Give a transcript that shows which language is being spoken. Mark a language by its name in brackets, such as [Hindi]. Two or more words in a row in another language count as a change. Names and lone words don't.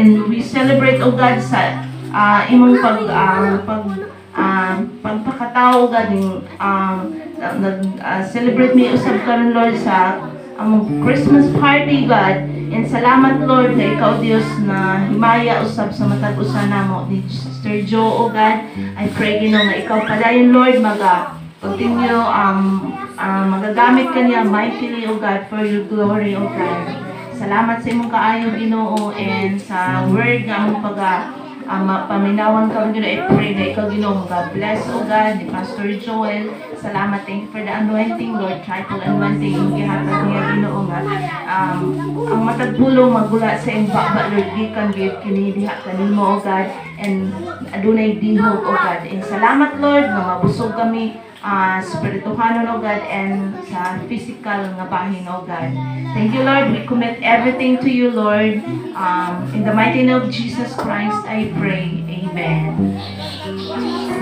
[English] And we celebrate, O God, [Cebuano] sa imong pagpakatao, [English] O God, celebrate me [Cebuano] usab karon, Lord, sa among [English] Christmas party, [Cebuano] God. And salamat, Lord, na ikaw, Dios, na himaya usab sa matag-usan namo ni Sister Jo, [English] O God. I pray, [Cebuano] Ginoo, nga ikaw padayon, [English] Lord, continue [Cebuano] magagamit ka niya mightily, [English] O God, for your glory, O God. [Cebuano] Salamat sa imong kaayo Ginoo and sa word nga among paminawan ka Ginoo. [English] I pray [Cebuano] na ikaw Ginoo mag-bless [English] o God [Cebuano] ni Pastor Joel. Salamat, [English] thank you for the anointing Lord, triple anointing [Cebuano] yung gihatag niya Ginoo nga ang matag pulong magula sa imong baba Lord gikan gid kini diha kanimo [English] o God [Cebuano] and adunay dihog [English] o God. [Cebuano] And salamat Lord nga mabusog kami spirituhanon [English] o God [Cebuano] and sa physical nga bahin [English] o God. Thank you Lord, we commit everything to you Lord. In the mighty name of Jesus Christ I pray, amen.